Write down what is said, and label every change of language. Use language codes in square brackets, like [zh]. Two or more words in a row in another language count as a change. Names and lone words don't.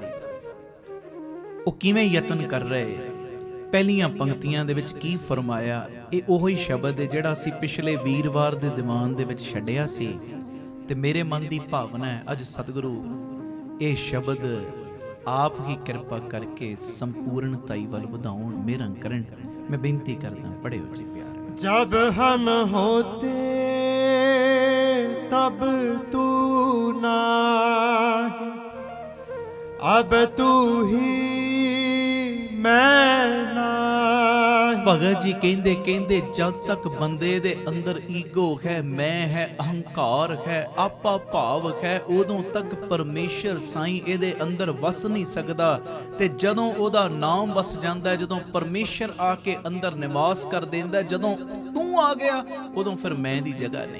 [pa] ਉਹ ਕਿਵੇਂ ਯਤਨ ਕਰ ਰਹੇ, ਪਹਿਲੀਆਂ ਪੰਕਤੀਆਂ ਦੇ ਵਿੱਚ ਕੀ ਫਰਮਾਇਆ, ਇਹ ਉਹੀ ਸ਼ਬਦ ਹੈ ਜਿਹੜਾ ਅਸੀਂ ਪਿਛਲੇ ਵੀਰਵਾਰ ਦੇ ਦੀਵਾਨ ਦੇ ਵਿੱਚ ਛੱਡਿਆ ਸੀ। ਤੇ ਮੇਰੇ ਮਨ ਦੀ ਭਾਵਨਾ ਹੈ ਅੱਜ ਸਤਿਗੁਰੂ ਇਹ ਸ਼ਬਦ ਆਪ ਹੀ ਕਿਰਪਾ ਕਰਕੇ ਸੰਪੂਰਨਤਾਈ ਵੱਲ ਵਧਾਉਣ, ਮਿਹਰਾਂ ਕਰਨ। ਮੈਂ ਬੇਨਤੀ ਕਰਦਾ, ਪੜਿਓ ਜੀ ਪਿਆਰ। [hi] जब हम होते तब तू नाही, अब तू ही मैं नाही। [pa] ਭਗਤ ਜੀ ਕਹਿੰਦੇ ਕਹਿੰਦੇ ਜਦ ਤੱਕ ਬੰਦੇ ਦੇ ਅੰਦਰ ਈਗੋ ਹੈ, ਮੈਂ ਹੈ, ਅਹੰਕਾਰ ਹੈ, ਆਪਾ ਭਾਵ ਹੈ, ਉਦੋਂ ਤੱਕ ਪਰਮੇਸ਼ਰ ਸਾਈਂ ਇਹਦੇ ਅੰਦਰ ਵਸ ਨਹੀਂ ਸਕਦਾ। ਤੇ ਜਦੋਂ ਉਹਦਾ ਨਾਮ ਵਸ ਜਾਂਦਾ, ਜਦੋਂ ਪਰਮੇਸ਼ਰ ਆ ਕੇ ਅੰਦਰ ਨਿਵਾਸ ਕਰ ਦਿੰਦਾ, ਜਦੋਂ ਤੂੰ ਆ ਗਿਆ ਉਦੋਂ ਫਿਰ ਮੈਂ ਦੀ ਜਗ੍ਹਾ ਨਹੀਂ।